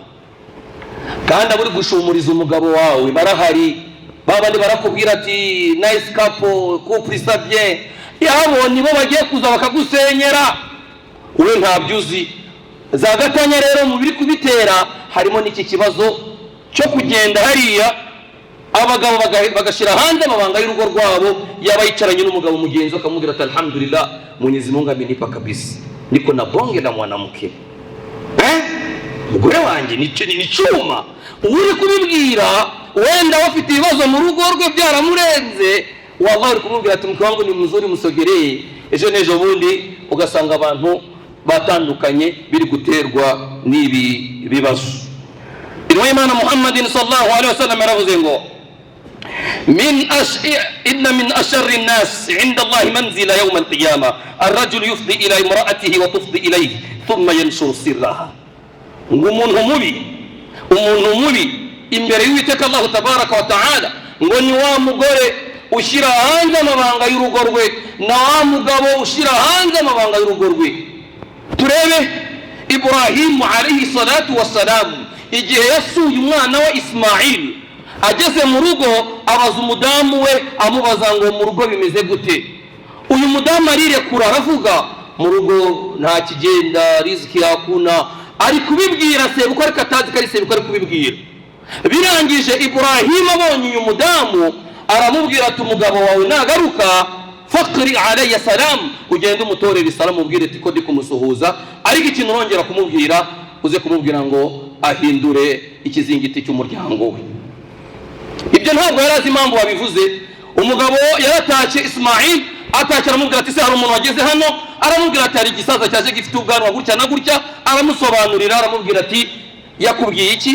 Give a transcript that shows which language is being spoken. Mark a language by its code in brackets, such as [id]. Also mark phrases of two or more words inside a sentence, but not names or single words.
[rw] Kandi aburi gushumuriza umugabo wawe barahari, babandi barakubwira ati [en] nice couple, [fr] couple ça bien, [rw] yabo nibo bagiye kuza bakagusenyera, wowe ntabyuzi. Za gatanya rero mu biri kubitera harimo n'iki kibazo cyo kugenda hariya abagabo bagashira hanze amabanga y'urugo rwabo, yabayicaranye n'umugabo mugenzi akamubwira ati alhamdulillah [sw] Mwenyezi Mungu amenipa kabisa, niko na bonge na mwanamke [rw] mugore wanjye ni cyuma. Uri kubibwira wenda wafite ibibazo mu rugo rwe byaramurenze, wallahi uri kumubwira ati [sw] mke wangu ni mzuri [rw] musogereye, ejo nejo bundi ugasanga abantu batandukanye biri guterwa n'ibi bibazo. Intumwa y'Imana [ar] Muhammad صلى الله عليه وسلم [rw] yaravuze ngo [ar] إن من أشر الناس عند الله منزلة يوم القيامة الرجل يفضي إلى امرأته وتفضي إليه ثم ينشر سرها. [rw] ngo umuntu mubi imbere y'Uwiteka Allah [ar] تبارك وتعالى [rw] ngo ni wa mugore ushyira hanze amabanga y'urugo rwe na wa mugabo ushyira hanze amabanga y'urugo rwe. Turebe Ibrahim [ar] عليه الصلاة والسلام [rw] igihe yasuye umwana we Ismail, ageze mu rugo abaza umudamu we amubaza ngo mu rugo bimeze gute. Uyu mudamu arirekura aravuga mu rugo nta kigenda, [sw] riziki hakuna, [rw] ari kubibwira sebukwe ariko atazi ko ari sebukwe ari kubibwira. Birangije Ibrahim abonye uyu mudamu aramubwira ati umugabo wawe nagaruka [ar] فاقرئ عليّ سلام, [rw] ugende umutorera isalamu ubwire ati ko ndi kumusuhuza, ariko ikintu urongera kumubwira uze kumubwira ngo ahindure ikizingiti cy'umuryango we. Ibyo ntabwo yari azi impamvu wabivuze. Umugabo yaratashye Ismail atashye aramubwira ati se hari umuntu wageze hano, aramubwira ati hari igisaza cyaje gifite ubwanwa gutya na gutya, aramusobanurira aramubwira ati yakubwiye iki?